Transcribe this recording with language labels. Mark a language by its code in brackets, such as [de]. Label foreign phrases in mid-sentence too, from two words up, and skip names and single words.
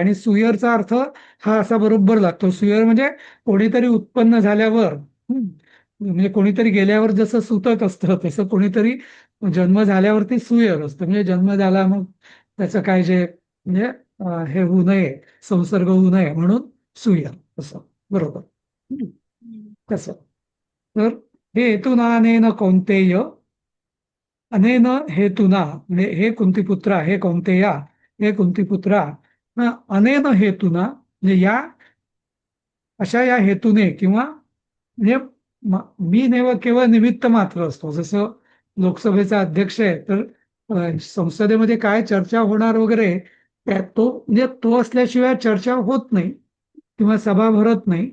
[mr] आणि सुयरचा अर्थ हा असा बरोबर लागतो. सुयर म्हणजे कोणीतरी उत्पन्न झाल्यावर, म्हणजे कोणीतरी गेल्यावर जसं सुतक असतं तसं कोणीतरी जन्म झाल्यावरती सुयर असतं. म्हणजे जन्म झाला मग त्याचं काय जे म्हणजे हे होऊ नये, संसर्ग होऊ नये म्हणून सुयर असं, बरोबर. तसं. तर हे [sa] हेतुना अनेन कौन्तेय, अनेन हेतुना [mr] म्हणजे हे कुंतीपुत्रा, हे कौन्तेया, हे कुंतीपुत्रा, [sa] अनेन हेतुना [mr] म्हणजे या अशा या हेतूने किंवा म्हणजे मी केवळ निमित्त मात्र असतो. जसं लोकसभेचा अध्यक्ष आहे तर संसदेमध्ये काय चर्चा होणार वगैरे तो म्हणजे तो असल्याशिवाय चर्चा होत नाही किंवा सभा भरत नाही.